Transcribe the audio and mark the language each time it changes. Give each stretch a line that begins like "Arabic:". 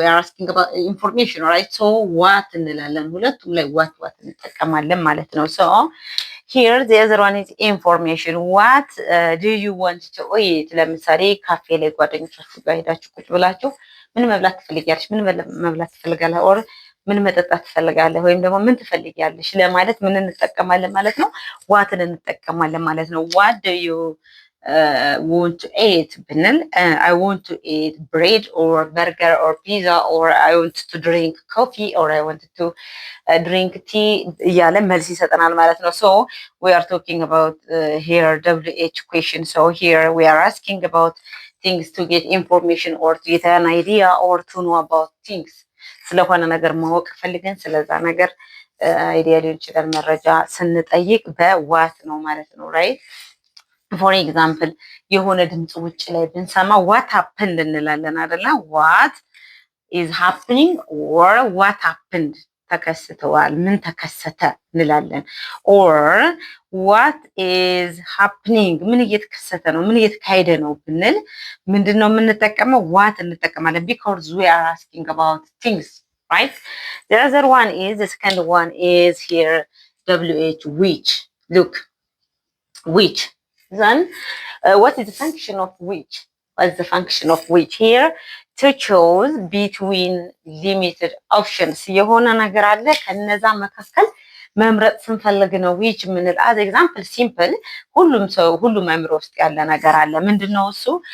English: we are asking about information, right? so what
Amharic: እንላለን። ሁለቱም ላይ
English: what
Amharic: እንጠቀማለን ማለት ነው።
English: so here the other one is information. what do you want to eat?
Amharic: ለምሳሌ ካፌ ላይ ጓደኞቻችሁ ጋር ሄዳችሁ ቁጭ ብላችሁ ምን መብላት ትፈልጊያለሽ? ምን መብላት ትፈልጋለህ? or ምን መጠጣት ትፈልጋለህ? ወይም ደግሞ ምን ትፈልጊያለሽ ለማለት ምን እንጠቀማለን ማለት ነው? ዋትን እንጠቀማለን ማለት ነው።
English: what do you want to eat
Amharic: ብንል
English: I want to eat bread or burger or pizza, or I want to drink coffee, or I want to drink tea
Amharic: እያለ መልስ ይሰጠናል ማለት ነው።
English: so we are talking about here WH question. so here we are asking about things to get information or to get an idea or to know about things.
Amharic: ስለሆነ ነገር ማወቅ ፈልገን ስለዛ ነገር አይዲያ ሊሆን ይችላል መረጃ ስንጠይቅ በዋት ነው ማለት ነው።
English: ራይት ፎር ኤግዛምፕል
Amharic: የሆነ ድምፅ ውጭ ላይ ብንሰማ
English: ዋት ሀፕንድ
Amharic: እንላለን አይደለ?
English: ዋት ኢዝ ሃፕኒንግ ኦር ዋት ሀፕንድ
Amharic: ተከስተዋል፣ ምን ተከሰተ እንላለን።
English: ኦር ዋት ኢዝ ሃፕኒንግ
Amharic: ምን እየተከሰተ ነው፣ ምን እየተካሄደ ነው ብንል ምንድን ነው የምንጠቀመው?
English: ዋት
Amharic: እንጠቀማለን።
English: ቢኮዝ ዊ አር አስኪንግ አባውት ቲንግስ ራይት። ዘ አዘር ዋን ኢዝ ዘ ሰከንድ ዋን ኢዝ ሂር WH which. ሉክ which. Then what is the function of which? What is the function of which? Here to choose between limited options.
Amharic: የሆነ ነገር አለ ከነዛ መካከል መምረጥ ስንፈልግ ነው which ምንል።
English: as example simple
Amharic: ሁሉም አእምሮ ውስጥ ያለ ነገር አለ። ምንድነው እሱ?